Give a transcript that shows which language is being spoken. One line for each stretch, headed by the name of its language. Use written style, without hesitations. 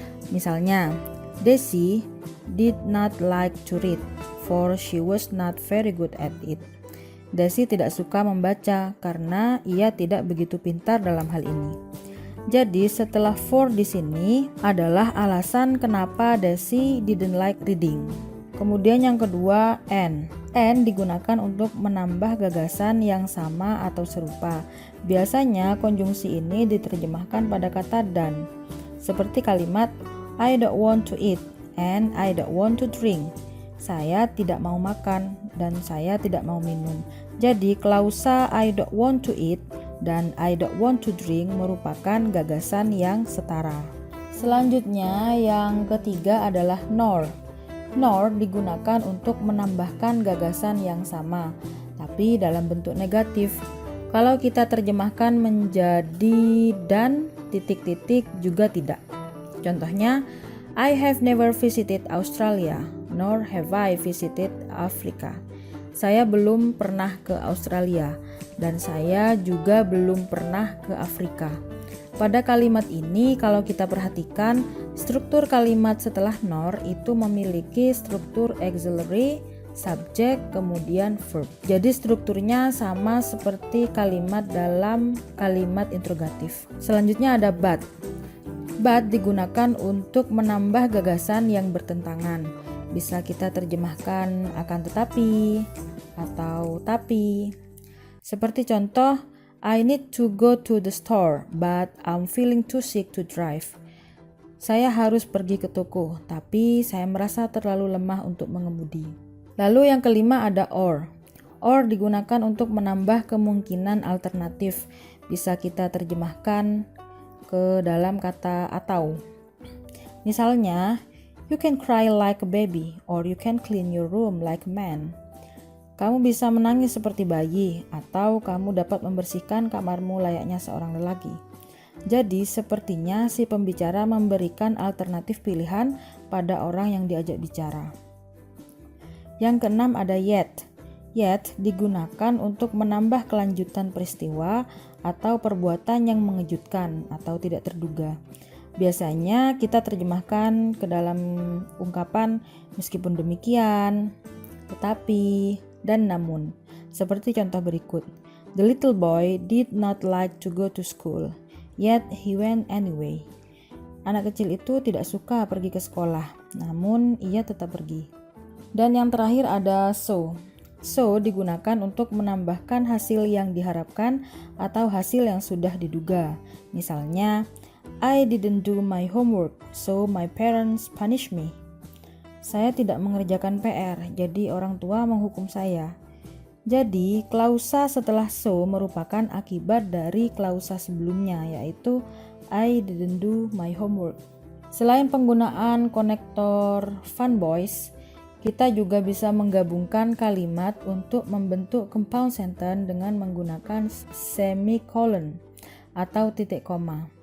Indonesian: Misalnya,
English: Desi did not like to read, for she was not very good at it.
Indonesian: Desi tidak suka membaca karena ia tidak begitu pintar dalam hal ini. Jadi setelah for di sini adalah alasan kenapa Desi
English: didn't like reading.
Indonesian: Kemudian yang kedua, and. And digunakan untuk menambah gagasan yang sama atau serupa. Biasanya konjungsi ini diterjemahkan pada kata dan. Seperti kalimat
English: I don't want to eat and I don't want to drink.
Indonesian: Saya tidak mau makan dan saya tidak mau minum. Jadi klausa
English: I don't want to eat
Indonesian: dan
English: I don't want to drink
Indonesian: merupakan gagasan yang setara. Selanjutnya yang ketiga adalah nor. Nor digunakan untuk menambahkan gagasan yang sama, tapi dalam bentuk negatif. Kalau kita terjemahkan menjadi dan titik-titik juga tidak. Contohnya,
English: I have never visited Australia, nor have I visited Africa.
Indonesian: Saya belum pernah ke Australia, dan saya juga belum pernah ke Afrika. Pada kalimat ini, kalau kita perhatikan, struktur kalimat setelah nor itu memiliki struktur auxiliary, subject, kemudian verb. Jadi strukturnya sama seperti kalimat dalam kalimat interrogatif. Selanjutnya ada but. But digunakan untuk menambah gagasan yang bertentangan. Bisa kita terjemahkan akan tetapi atau tapi. Seperti contoh,
English: I need to go to the store, but I'm feeling too sick to drive.
Indonesian: Saya harus pergi ke toko, tapi saya merasa terlalu lemah untuk mengemudi. Lalu yang kelima ada or. Or digunakan untuk menambah kemungkinan alternatif. Bisa kita terjemahkan ke dalam kata atau. Misalnya,
English: you can cry like a baby, or you can clean your room like a man.
Indonesian: Kamu bisa menangis seperti bayi, atau kamu dapat membersihkan kamarmu layaknya seorang lelaki. Jadi, sepertinya si pembicara memberikan alternatif pilihan pada orang yang diajak bicara. Yang keenam ada yet. Yet digunakan untuk menambah kelanjutan peristiwa atau perbuatan yang mengejutkan atau tidak terduga. Biasanya kita terjemahkan ke dalam ungkapan meskipun demikian, tetapi, dan namun. Seperti contoh berikut.
English: The little boy did not like to go to school, yet he went anyway.
Indonesian: Anak kecil itu tidak suka pergi ke sekolah, namun ia tetap pergi. Dan yang terakhir ada so. So digunakan untuk menambahkan hasil yang diharapkan atau hasil yang sudah diduga. Misalnya,
English: I didn't do my homework, so my parents punish me.
Indonesian: Saya tidak mengerjakan PR, jadi orang tua menghukum saya. Jadi, klausa setelah so merupakan akibat dari klausa sebelumnya, yaitu
English: I didn't do my homework.
Indonesian: Selain penggunaan konektor fun boys, Kita juga bisa menggabungkan kalimat untuk membentuk compound sentence dengan menggunakan semicolon atau titik koma.